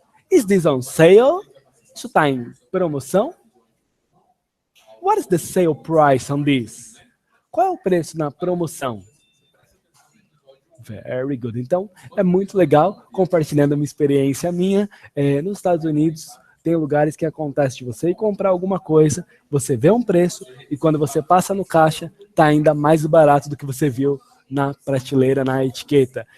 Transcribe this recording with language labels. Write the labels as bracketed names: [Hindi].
[English] Is this on sale? [Portuguese] Isso está em promoção? [English] What is the sale price on this? [Portuguese] Qual é o preço na promoção? [English] Very good. [Portuguese] Então, é muito legal compartilhando uma experiência minha. Nos Estados Unidos, tem lugares que acontece de você ir comprar alguma coisa, você vê um preço e quando você passa no caixa, está ainda mais barato do que você viu na prateleira, na etiqueta.